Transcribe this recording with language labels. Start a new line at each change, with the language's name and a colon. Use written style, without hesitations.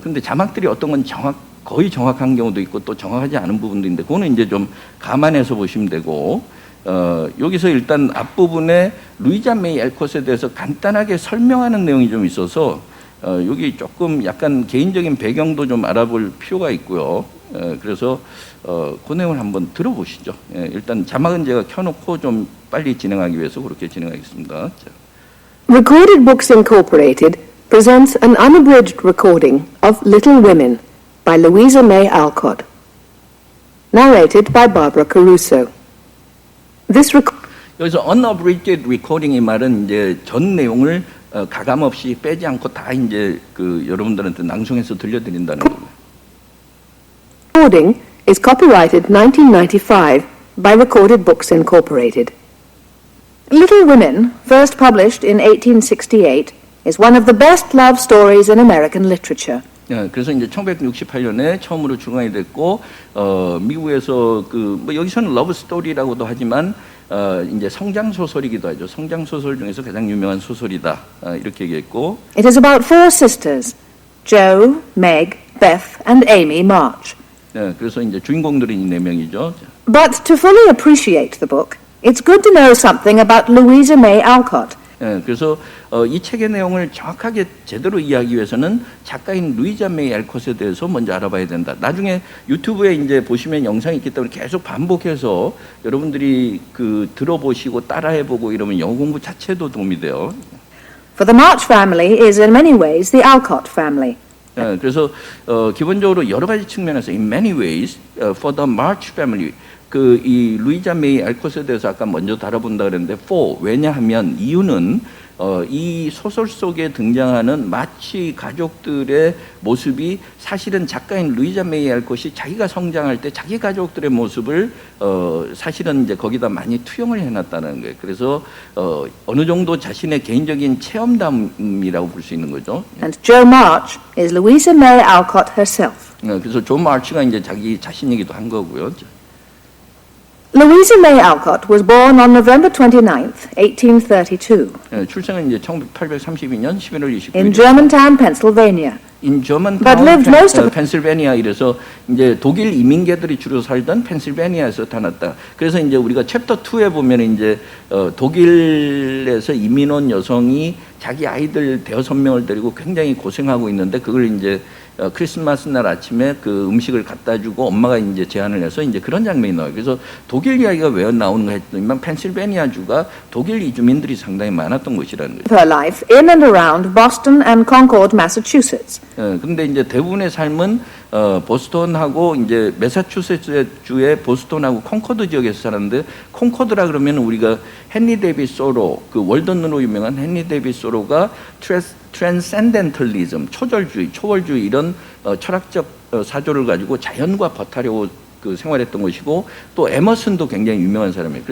Korean: 근데 자막들이 어떤 건 거의 정확한 경우도 있고 또 정확하지 않은 부분도 있는데, 그거는 이제 좀 감안해서 보시면 되고, 여기서 일단 앞부분에 루이자 메이 엘컷에 대해서 간단하게 설명하는 내용이 좀 있어서 여기 조금 약간 개인적인 배경도 좀 알아볼 필요가 있고요. 그래서 그 내용을 한번 들어보시죠. 일단 자막은 제가 켜놓고 좀 빨리 진행하기 위해서 그렇게 진행하겠습니다. 자.
English: Recorded Books Incorporated presents an unabridged recording of Little Women by Louisa May Alcott, narrated by Barbara Caruso.
Korean: 여기서
English: unabridged recording
Korean: 이 말은 이제 전 내용을 가감 없이 빼지 않고 다 이제 그 여러분들한테 낭송해서 들려드린다는 겁니다.
English: Recording is copyrighted 1995 by Recorded Books Incorporated. Little Women, first published in 1868, is one of the best love stories in American literature.
Korean: 그래서 이제 1968년에 처음으로 출간이 됐고 미국에서 뭐 여기서는 러브 스토리라고도 하지만 이제 성장 소설이기도 하죠. 성장 소설 중에서 가장 유명한 소설이다 이렇게 얘기했고.
English: It is about four sisters, Jo, Meg, Beth, and Amy March.
Korean: 그래서 이제 주인공들이 이 네 명이죠.
English: But to fully appreciate the book, it's good to know something about Louisa May Alcott.
Korean: 그래서 이 책의 내용을 정확하게 제대로 이해하기 위해서는 작가인 루이자 메이 알콧에 대해서 먼저 알아봐야 된다. 나중에 유튜브에 이제 보시면 영상이 있기 때문에 계속 반복해서 여러분들이 들어보시고 따라해보고 이러면 영어 공부 자체도 도움이 돼요.
English: For the March family is in many ways the Alcott family.
Korean: 그래서 기본적으로 여러 가지 측면에서
English: in many ways for the March family
Korean: 이 루이자 메이 알콧에 대해서 아까 먼저 다뤄본다 그랬는데 for 왜냐하면 이유는 이 소설 속에 등장하는 마치 가족들의 모습이 사실은 작가인 루이자 메이 알콧이 자기가 성장할 때 자기 가족들의 모습을 사실은 이제 거기다 많이 투영을 해놨다는 거예요. 그래서 어느 정도 자신의 개인적인 체험담이라고 볼 수 있는 거죠.
English: And Jo March is Louisa May Alcott herself.
Korean: 그래서 존 마치가 이제 자기 자신이기도 한 거고요.
English: Louisa May Alcott was born on November 29th, 1832, 출생은 이제 1832년 11월 29일. in Germantown, Pennsylvania. In Germantown, But lived most of
Korean: 펜실베니아 이래서 이제 독일 이민계들이 주로 살던 펜실베니아에서 태어났다. 그래서 이제 우리가 챕터 2에 보면 이제 독일에서 이민 온 여성이 자기 아이들 5명을 데리고 굉장히 고생하고 있는데 그걸 이제 크리스마스 날 아침에 그 음식을 갖다 주고 엄마가 이제 제안을 해서 이제 그런 장면이 나와요. 그래서 독일 이야기가 왜 나오는가 했더니만 펜실베니아 주가 독일 이주민들이 상당히 많았던 곳이라는 거죠.
English: Her life in and around Boston and Concord, Massachusetts.
Korean: 근데 이제 대부분의 삶은 보스턴하고 이제 매사추세츠 주의 보스턴하고 콩코드 지역에서 살았는데 콩코드라 그러면 우리가 헨리 데이빗 소로 그 월든으로 유명한 헨리 데이빗 소로가 트랜센덴털리즘 초월주의 이런 철학적 사조를 가지고 자연과 버타려고 생활했던 것이고 또 에머슨도 굉장히 유명한 사람이에요.